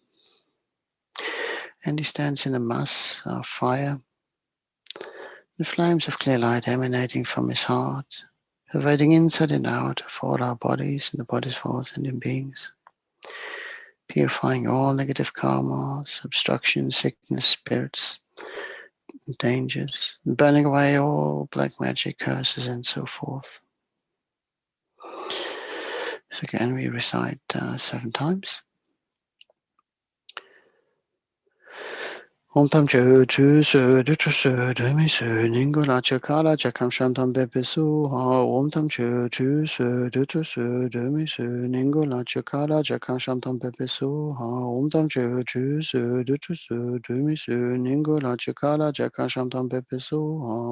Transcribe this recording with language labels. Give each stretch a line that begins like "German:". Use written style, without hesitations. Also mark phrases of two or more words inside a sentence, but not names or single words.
English: and he stands in a mass of fire, the flames of clear light emanating from his heart, pervading inside and out of all our bodies and the bodies of all sentient beings, purifying all negative karmas, obstructions, sickness, spirits, dangers, burning away all black magic, curses, and so forth. So again, we recite 7 times.
Sanskrit: Om tam chu chu su du chu su du mi su ningu la cha ka la cha kam shan tam be pe su ha. Om tam chu chu su du chu su du mi su ningu la cha ka la cha kam shan tam be pe su ha. Om tam chu chu su du chu su du mi su ningu la cha ka la cha kam shan tam be pe su ha.